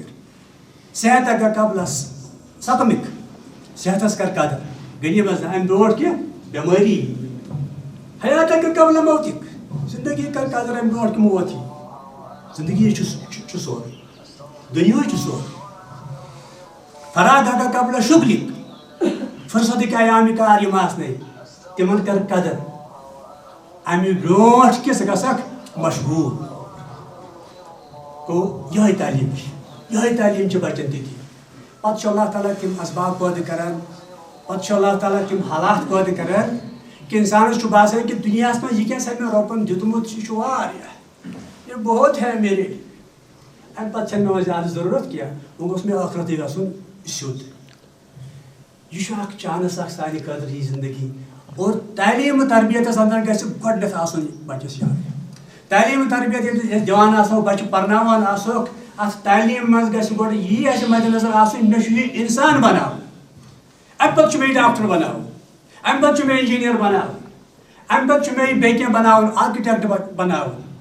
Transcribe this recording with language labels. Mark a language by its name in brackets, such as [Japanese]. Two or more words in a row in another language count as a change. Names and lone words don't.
[Kashmiri] صحت اگر قبلس سقمِک صحتس کر قدر غنیٖمت نہٕ اَمہِ برونٛٹھ کینٛہہ بٮ۪مٲری حیات اگر قبل موتِک زندگی کر قدر اَمہِ برونٛٹھ کہِ موت یی زندگی چھُ سورُے دُنیاہٕے چھُ سورُے فراغ اگر قبل شُغلِک فرصتٕکۍ ایامہِ کار یِم آسنَے تِمن کر قدر اَمہِ برونٛٹھ کہِ ژٕ گژھکھ مشغوٗل گوٚو یِہوٚے تعلیٖم چھِ بچن تہِ دِنۍ پتہٕ چھُ اللہ تعالیٰ تِم اسباب پٲدٕ کران پتہٕ چھُ اللہ تعالیٰ تِم حالات پٲدٕ کران کہِ انسانس چھُ باسان کہِ دُنیاہس منٛز یہِ کیٛاہ سا مےٚ رۄبن دیُتمُت یہِ چھُ واریاہ [Urdu] یہِ بہت ہے میرے [Kashmiri] امہِ پتہٕ چھنہٕ مےٚ وۄنۍ زیادٕ ضروٗرت کینٛہہ وۄنۍ گوٚژھ مےٚ ٲخرتٕے گژھُن سیوٚد یہِ چھُ اکھ چانس اکھ سانہِ خٲطرٕ یہِ زندگی اور تعلیٖم تربیتس انٛدر گژھِ گۄڈٕنیتھ آسُن بچس یاد تعلیٖم تربیت ییٚلہِ أسۍ دِوان آسو بچہِ پرناوان آسوکھ اتھ تعلیٖم منٛز گژھِ گۄڈٕ یی اسہِ مدِ نظر آسُن مےٚ چھُ یہِ انسان بناوُن امہِ پتہٕ چھُ مےٚ یہِ ڈاکٹر بناوُن امہِ پتہٕ چھُ مےٚ انجیٖنیر بناوُن امہِ پتہٕ چھُ مےٚ یہِ بیٚیہِ کینٛہہ بناوُن آرکِٹیکٹ بناوُن